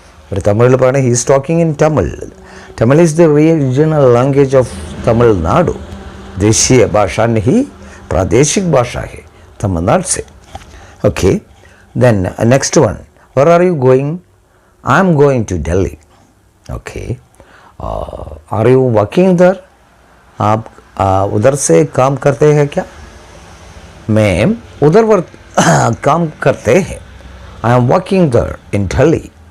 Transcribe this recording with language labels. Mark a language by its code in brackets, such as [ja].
[hi] पर तमिल पढ़ने [en] he is talking in Tamil. Tamil is the regional language of Tamil Nadu. [hi] देशीय भाषा नहीं, प्रादेशिक भाषा है तमिलनाडु से. [en] Okay, then next one, where are you going? I am going to Delhi. Okay, are you working there? [hi] आप उधर से काम करते हैं क्या? मैं उधर काम करते हैं. [en] I am working there in Delhi.